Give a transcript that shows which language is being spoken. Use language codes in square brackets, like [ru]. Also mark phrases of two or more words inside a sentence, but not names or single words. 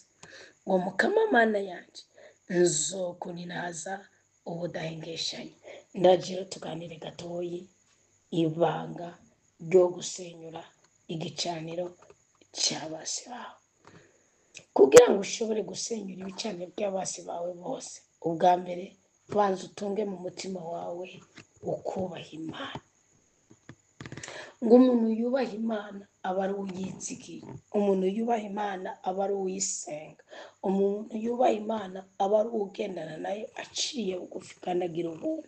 [rn] Ngo mukama Mana yanje nzokuninahaza ubudahengeshanya. Ndagira tuganire gatoyi ibanga ryo gusenyura igicaniro cy'abasi bawe. Kugira ngo ushobore gusenyura ibicaniro by'abasi bawe bose, ubwa mbere banza utunge mu mutima wawe ukubaha Imana. Ngo umuntu yubaha Imana aba ari uyizigiye, umuntu yubaha Imana aba ari uyisenga, umuntu yubaha Imana aba ari ugendana nayo aciye bugufi kandi agira ubuntu.